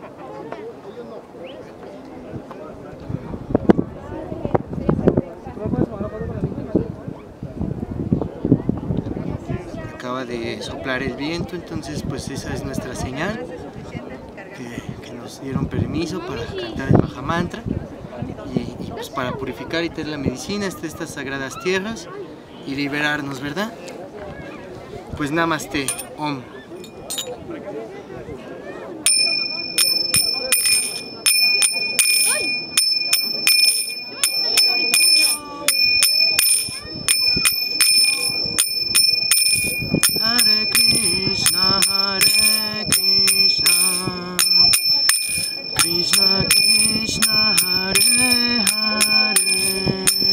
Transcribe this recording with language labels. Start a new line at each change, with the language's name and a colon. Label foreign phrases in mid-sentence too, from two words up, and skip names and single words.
Spanish: Acaba de soplar el viento, entonces pues esa es nuestra señal que nos dieron permiso para cantar el Mahamantra y pues para purificar y tener la medicina de estas sagradas tierras y liberarnos, ¿verdad? Pues Namaste, Om.
Sanskrit: Hare Krishna, Krishna Krishna, Hare Hare,